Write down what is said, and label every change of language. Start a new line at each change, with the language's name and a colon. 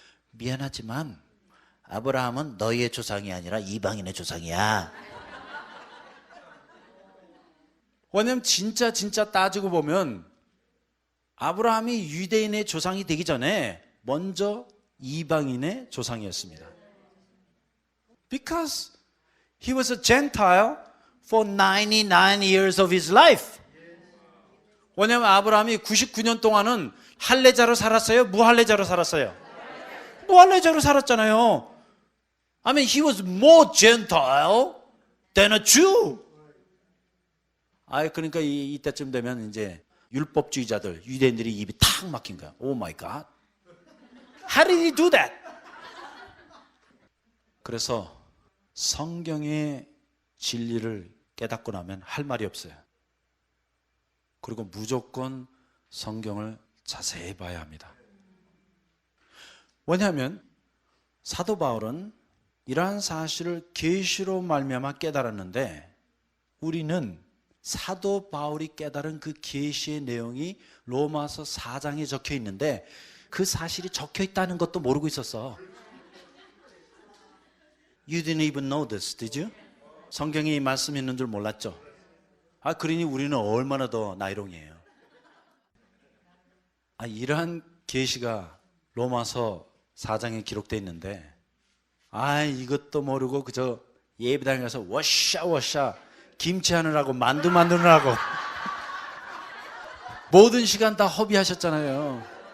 Korean: 미안하지만 아브라함은 너희의 조상이 아니라 이방인의 조상이야. 왜냐면 진짜 따지고 보면 아브라함이 유대인의 조상이 되기 전에 먼저 이방인의 조상이었습니다.
English: Because he was a Gentile for 99 years of his life.
Korean: 왜냐하면 아브라함이 99년 동안은 할례자로 살았어요? 무할례자로 살았어요? 무할례자로 살았잖아요.
English: I mean, he was more Gentile than a Jew.
Korean: 그러니까 이때쯤 되면 이제 율법주의자들, 유대인들이 입이 탁 막힌 거야.
English: Oh my God. How did he do that?
Korean: 그래서 성경의 진리를 깨닫고 나면 할 말이 없어요. 그리고 무조건 성경을 자세히 봐야 합니다. 왜냐하면 사도 바울은 이러한 사실을 계시로 말미암아 깨달았는데 우리는 사도 바울이 깨달은 그 계시의 내용이 로마서 4장에 적혀 있는데 그 사실이 적혀 있다는 것도 모르고 있었어.
English: You didn't even know this, did you?
Korean: 성경에 이 말씀이 있는 줄 몰랐죠? 그러니 우리는 얼마나 더 나이롱이에요. 이러한 계시가 로마서 4장에 기록되어 있는데 이것도 모르고 그저 예배당에 가서 워샤 김치 하느라고 만두 만드느라고 모든 시간 다 허비하셨잖아요.